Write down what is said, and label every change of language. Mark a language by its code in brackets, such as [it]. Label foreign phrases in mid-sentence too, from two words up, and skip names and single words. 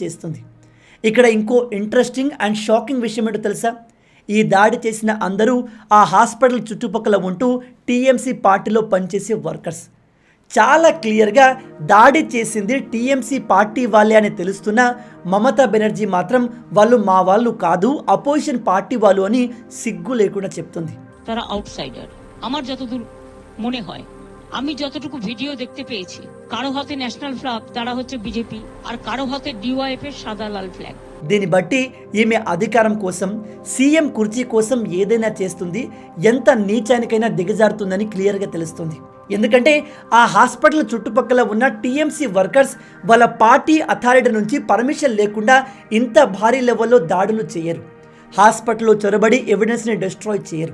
[te] ఇక్కడ ఇంకో [en] interesting and shocking [te] విషయం ఏంటో తెలుసా? ఈ దాడి చేసిన అందరూ ఆ హాస్పిటల్ చుట్టుపక్కల ఉంటూ టీఎంసీ పార్టీలో పనిచేసే వర్కర్స్. చాలా క్లియర్గా దాడి చేసింది టీఎంసీ పార్టీ వాళ్ళే అని తెలుస్తున్న మమతా బెనర్జీ మాత్రం వాళ్ళు మా వాళ్ళు কাদু [en] opposition party [te] వాళ్ళు అని সিগ্গু లేకుండా చెప్తుంది. [bn] তারা আউটসাইডার আমার যতদূর মনে হয়, আমি যতটুকু ভিডিও দেখতে পেয়েছি, কারো হাতে [en] national flag, [bn] তারা হচ্ছে বিজেপি, আর কারো হাতে ডিওয়াইএফ এর সাদা লাল ফ্ল্যাগ. [te] దీన్ని బట్టి ఈమె అధికారం కోసం సీఎం కుర్చీ కోసం ఏదైనా చేస్తుంది, ఎంత నీచానికైనా దిగజారుతుందని క్లియర్గా తెలుస్తుంది. ఎందుకంటే ఆ హాస్పిటల్ చుట్టుపక్కల ఉన్న టీఎంసీ వర్కర్స్ వాళ్ళ [en] party authority [te] నుంచి పర్మిషన్ లేకుండా ఇంత భారీ లెవెల్లో దాడులు చేయరు, హాస్పిటల్లో చొరబడి [en] evidence-ni destroy [te] చేయరు.